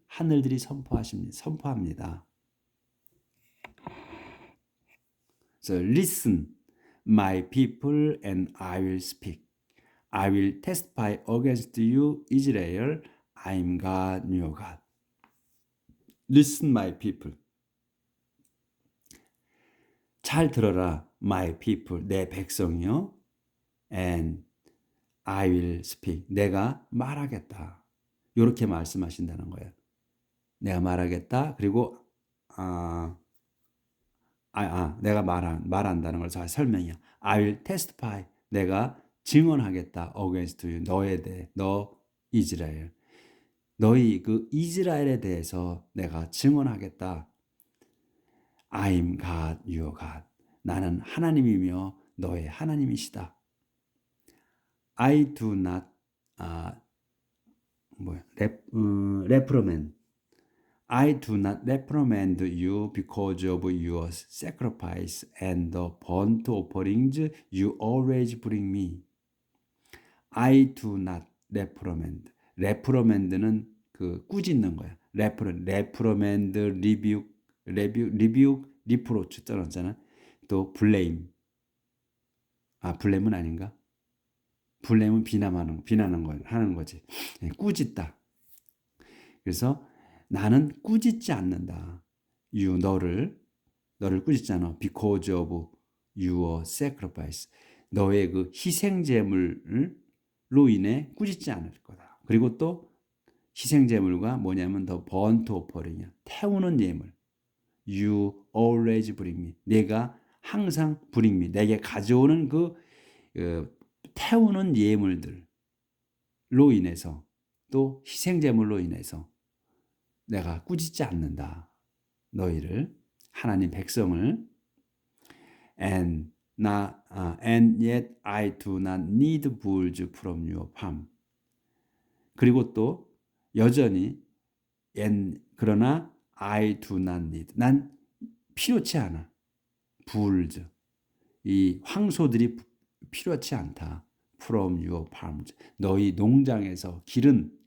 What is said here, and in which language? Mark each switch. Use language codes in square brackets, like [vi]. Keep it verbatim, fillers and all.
[ko] 하늘들이 선포하십니다. 선포합니다. [en] So listen, my people, and I will speak. I will testify against you, Israel. I am God, your God. Listen, my people. [ko] 잘 들어라, [en] my people, [ko] 내 백성이요. [en] And I will speak. [ko] 내가 말하겠다. 이렇게 말씀하신다는 거예요. 내가 말하겠다. 그리고 아, 아, 아 내가 말한 말한다는 걸 잘 설명이야. [en] I will testify. [ko] 내가 증언하겠다. [en] Against you. [ko] 너에 대해. 너 이스라엘. 너희 그 이스라엘에 대해서 내가 증언하겠다. [en] I am God, your God. [ko] 나는 하나님이며 너의 하나님이시다. [en] I do not [ko] 아 뭐야? [en] 랩 음, reprimand. I do not reprimand you because of your sacrifice and the burnt offerings you always bring me. I do not reprimand. [ko] reprimand는 그 꾸짖는 거야. [en] reprimand, reprimand, rebuke, rebuke, rebuke, reproach 떨어졌잖아. [ko] 또 blame. 아, blame은 아닌가? blame은 비난하는, 비난하는 거, 하는 거지. 예, 꾸짖다. 그래서 나는 꾸짖지 않는다. You 너를 너를 꾸짖잖아. [en] Because of your sacrifice. [ko] 너의 그 희생 제물로 인해 꾸짖지 않을 거다. 그리고 또 희생 제물과 뭐냐면 더 번트 오퍼링이야. 태우는 예물. [en] You always bring me. [ko] 내가 항상 [en] bring me. [ko] 내게 가져오는 그 어, 태우는 예물들로 인해서 또 희생 제물로 인해서 내가 꾸짖지 않는다. 너희를 하나님 백성을 [en] and 나 아, and yet I do not need bulls from your palm. [ko] 그리고 또 여전히 and 그러나 [en] I do not need [ko] 난 필요치 않아. bulls 이 황소들이 필요치 않다. [en] from your palms [ko] 너희 농장에서 기른